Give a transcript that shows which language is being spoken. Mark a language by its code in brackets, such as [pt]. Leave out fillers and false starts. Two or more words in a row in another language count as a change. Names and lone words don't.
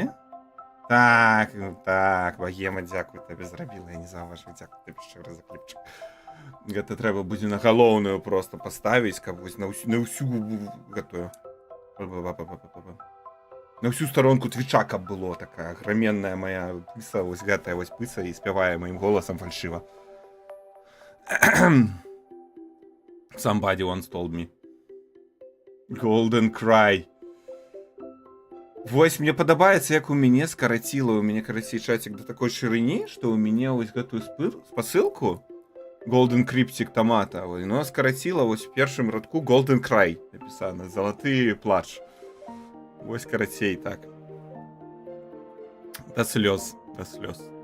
[be] Так, ну так, Багема, дзякуй табе, зрабіла, я не заўважыў, дзякуй табе шчыра за кліпчык. Гэта трэба будзе на галоўную просто паставіць, каб вось на ўсю гэтую. На ўсю старонку твіча, каб было такая граменная моя пыса, вось гэтая вось пыса і спявае маім голасам фальшыва. [en] Somebody once told me. Golden Cry. [be] Вось мне падабаецца, як у мяне скараціла, у мяне, карацей, чацік да такой шырыні, што ў мяне вось гэтую спасылку Golden Cryptic Tomato, но скараціла вось в першым радку Golden Cry напісана, залаты плач. Вось карацей, так. Да слёз, да слёз.